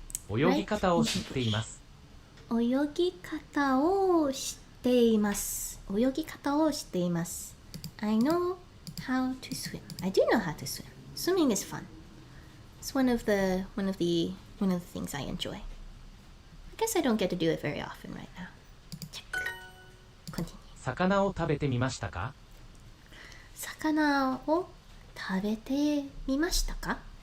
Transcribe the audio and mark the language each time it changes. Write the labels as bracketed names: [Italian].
[Japanese] 泳ぎ方を知っています。泳ぎ方を知っています。泳ぎ方を知っています。 [English] I know how to swim. I do know how to swim. Swimming is fun. It's one of the things I enjoy. I guess I don't get to do it very often right now. Check. Continue. [Japanese] 魚を食べてみましたか？魚を食べてみましたか？